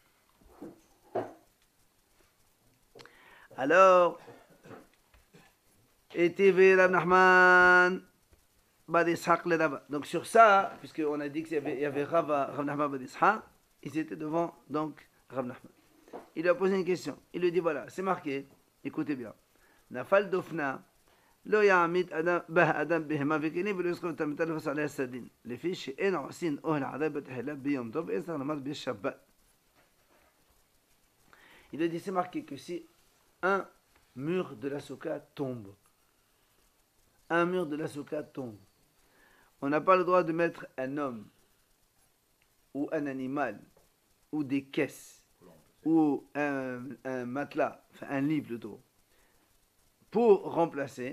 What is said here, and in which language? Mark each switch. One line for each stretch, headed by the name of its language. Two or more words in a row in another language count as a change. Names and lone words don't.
French: Alors, et TV Rav Nachman Bad Ishaq le Rava. Donc sur ça, puisqu'on a dit qu'il y avait Rav Nachman Bad Ishaq, ils étaient devant donc Rav Nachman. Il lui a posé une question. Il lui dit voilà, c'est marqué, écoutez bien.
Hebrew: נפל דופנה. לא יעמיד אדם בהמה וכלים ולא יזכור את המיטה לפס עליה סדין לפי שאין עושים אוהל עדיין בתחילה ביום טוב ואין צריך למד בשבת.
French: Il a dit c'est marqué que si un mur de la souka tombe, on n'a pas le droit de mettre un homme ou un animal ou des caisses ou un matelas, enfin un lit plutôt, pour remplacer.